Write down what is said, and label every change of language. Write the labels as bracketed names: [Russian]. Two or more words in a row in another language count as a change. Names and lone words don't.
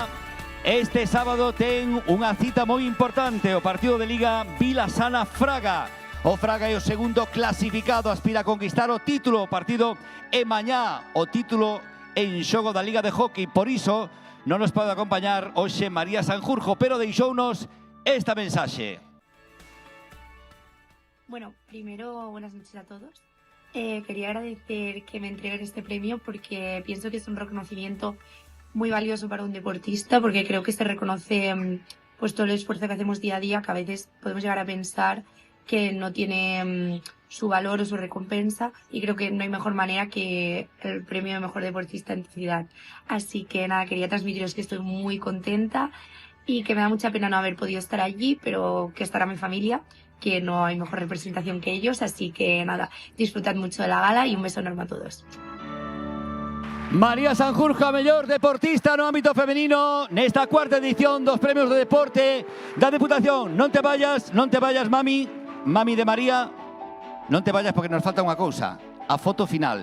[Galician] Este sábado ten unha cita moi importante, o partido de Liga Vilasana Fraga. O Fraga é o segundo clasificado, aspira a conquistar o título. O partido é mañá, o título en xogo da Liga de Hockey. Por iso non nos pode acompañar hoxe María Sanjurjo, pero deixounos esta mensaxe. [Spanish] Bueno, primero, buenas noches a todos. Quería agradecer que me entreguen este premio porque pienso que es un reconocimiento muy valioso para un deportista, porque creo que se reconoce pues todo el esfuerzo que hacemos día a día, que a veces podemos llegar a pensar que no tiene su valor o su recompensa, y creo que no hay mejor manera que el premio de mejor deportista en tu ciudad. Así que nada, quería transmitiros que estoy muy contenta y que me da mucha pena no haber podido estar allí, pero que estará mi familia, que no hay mejor representación que ellos. Así que nada, disfrutad mucho de la gala y un beso enorme a todos. [Galician] María Sanjurjo, mellor deportista no ámbito femenino nesta cuarta edición dos premios de deporte da Deputación. Non [Spanish] te vayas, [Galician] mami de María, non [Spanish] te vayas [Galician] porque nos falta unha cousa, a foto final.